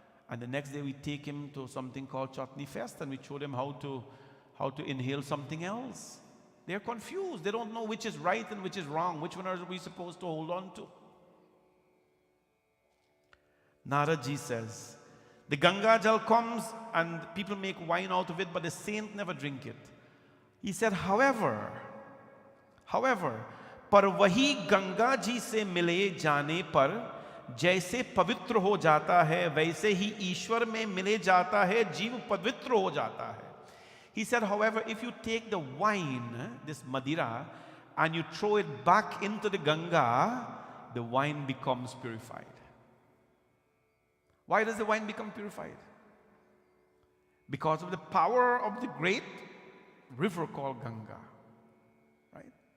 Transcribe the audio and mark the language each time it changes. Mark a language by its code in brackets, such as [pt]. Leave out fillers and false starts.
[en] And the next day we take him to something called Chutney Fest and we show them how to inhale something else. They're confused. They don't know which is right and which is wrong. Which one are we supposed to hold on to? Narada Ji says, the Ganga Jal comes and people make wine out of it, but the saint never drink it. He said, however, [hi] पर वही गंगा जी से मिले जाने पर जैसे पवित्र हो जाता है वैसे ही ईश्वर में मिले जाता है, जीव पवित्र हो जाता है. [en] He said, however, if you take the wine, this Madira, and you throw it back into the Ganga, the wine becomes purified. Why does the wine become purified? Because of the power of the great river called Ganga. Right?